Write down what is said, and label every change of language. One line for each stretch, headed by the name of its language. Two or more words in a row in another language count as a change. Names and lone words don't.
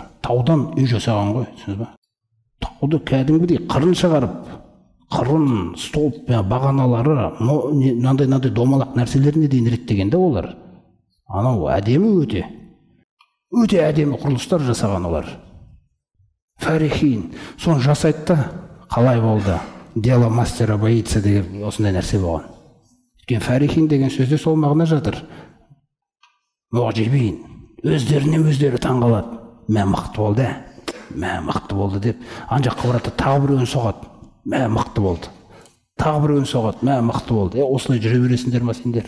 Kazakh: Таудан үй жасаған ғой, түсінесіз ба? Тауды кәдімгідей қырын шығарып, қырын, столб, бағаналары, мынандай домалақ нәрселеріне дейін реттегенде олар. Анау әдемі өте әдемі құрылыстар жасаған олар. Фарихин, соны жасайды да, қалай болды?
Russian: Дело мастера боится
Kazakh: деген осындай нәрсе болған. Өйткені фарихин деген сөзде сол мағына жатыр. Мұғжибин, өздері таңғалады. Мә мықты болды деп, анжаққа барады, тағы бір өн соғады. Мә мықты болды. Тағы бір өн соғады, мә мықты болды. Осылай жүре бересіңдер ма сендер?